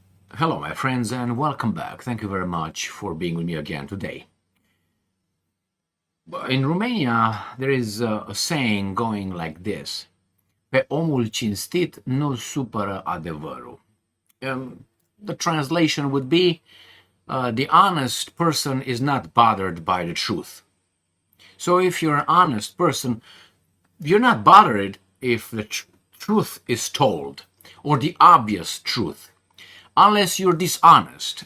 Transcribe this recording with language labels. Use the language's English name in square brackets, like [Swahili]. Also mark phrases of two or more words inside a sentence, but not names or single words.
[English] Hello, my friends, and welcome back. Thank you very much for being with me again today. In Romania, there is a saying going like this: [Romanian] Pe omul cinstit nu supără adevărul. [English] The translation would be, the honest person is not bothered by the truth. So if you're an honest person, you're not bothered if the truth is told, or the obvious truth, unless you're dishonest.